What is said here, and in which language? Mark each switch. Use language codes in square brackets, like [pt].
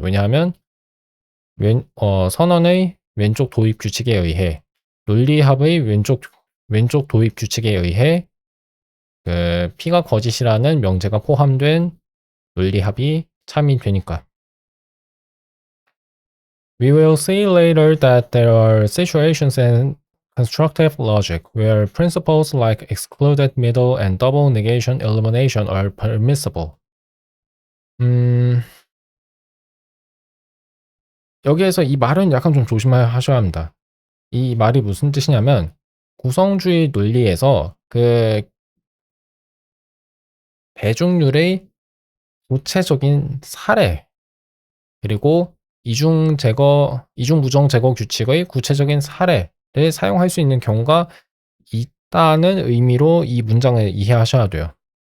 [ko] 왜냐하면 선언의 왼쪽 도입 규칙에 의해 논리합의 왼쪽 도입 규칙에 의해 그 P가 거짓이라는 명제가 포함된 논리합이 참이 되니까. [en] We will see later that there are situations in constructive logic where principles like excluded middle and double negation elimination are permissible. [ko] 여기에서 이 말은 약간 좀 조심하셔야 합니다. 이 말이 무슨 뜻이냐면 구성주의 논리에서 그 배중률의 구체적인 사례 그리고 이중 부정 제거 규칙의 구체적인 사례를 사용할 수 있는 경우가 있다는 의미로 이 문장을 이해하셔야 돼요.